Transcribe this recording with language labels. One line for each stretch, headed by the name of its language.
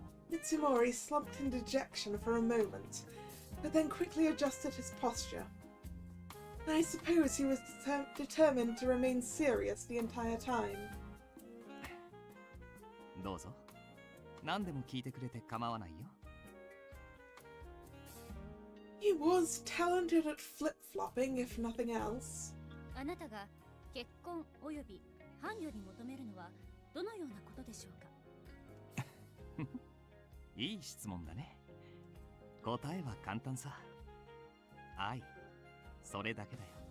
English: Mitsumori slumped in dejection for a moment, but then quickly adjusted his posture. I suppose he was determined to remain serious the entire time.
Japanese: どうぞ。何でも聞いてくれて構わないよ。
English: He was talented at flip-flopping, if nothing else.
Japanese: あなたが結婚および伴侶に求めるのはどのようなことでしょうか。いい質問だね。答えは簡単さ。愛。それだけだよ。